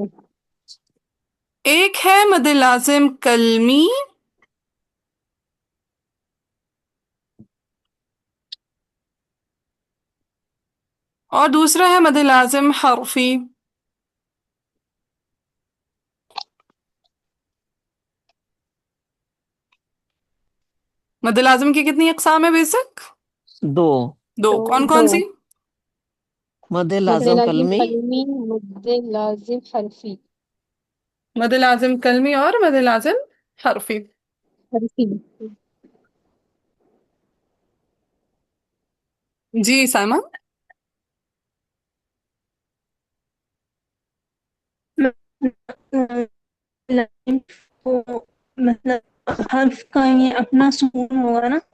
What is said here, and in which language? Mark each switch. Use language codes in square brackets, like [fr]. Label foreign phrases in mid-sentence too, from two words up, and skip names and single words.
[ur] ایک ہے مد لازم کلمی، اور دوسرا ہے مد لازم حرفی. مد لازم کی کتنی اقسام ہے بیسک؟ 2. 2. کون کون سی؟ مد مد لازم لازم کلمی قلمی، مد لازم حرفی. مد لازم کلمی اور مد لازم حرفی. حرفی. جی سائمہ. وہ مطلب حرف کا یہ اپنا سکون ہوگا نا،